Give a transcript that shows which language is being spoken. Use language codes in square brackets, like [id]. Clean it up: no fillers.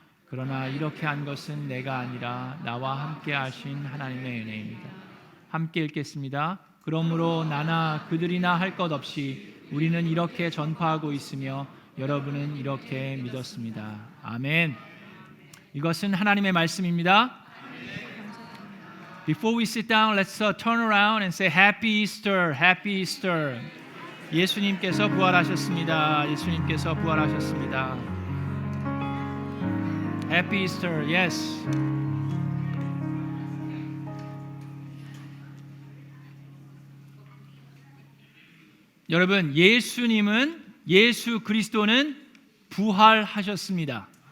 [ko] 그러나 이렇게 한 것은 내가 아니라 나와 함께 하신 하나님의 은혜입니다. 함께 읽겠습니다. 그러므로 나나 그들이나 할 것 없이 우리는 이렇게 전파하고 있으며 여러분은 이렇게 믿었습니다. 아멘. 이것은 하나님의 말씀입니다. [en] Before we sit down, let's turn around and say Happy Easter, Happy Easter. [ko] 예수님께서 부활하셨습니다. 예수님께서 부활하셨습니다. [en] Happy Easter, yes. [ko] 여러분, 예수 그리스도는 부활하셨습니다.